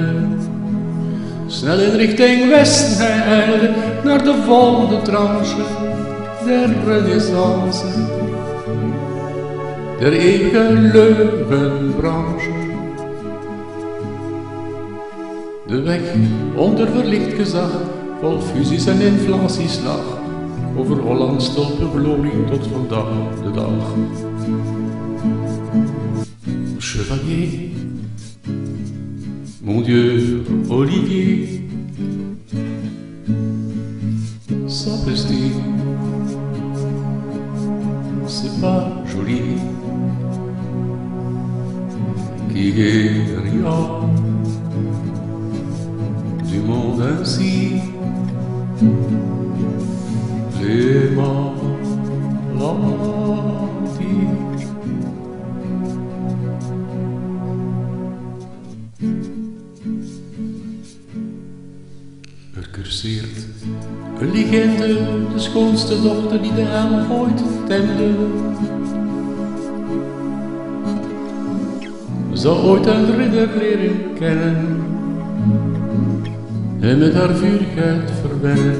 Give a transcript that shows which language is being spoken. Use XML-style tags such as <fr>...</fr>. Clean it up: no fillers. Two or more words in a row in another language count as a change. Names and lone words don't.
<nl>Snel in richting westen hij eilde, naar de volgende tranche der renaissance, der eeuwige leugenbranche. De weg onder verlicht gezag, vol fusies en inflaties lag, over Hollands stolpe glorie tot vandaag de dag.</nl> <fr>Chevalier, mon Dieu, Olivier, sapristi, c'est pas joli, qui guérira du monde ainsi. Les maladies.</fr> <nl>Er curseert een legende, de schoonste dochter die de hel ooit temde. Zou ooit een ridder leren kennen en met haar vurigheid verwennen.</nl>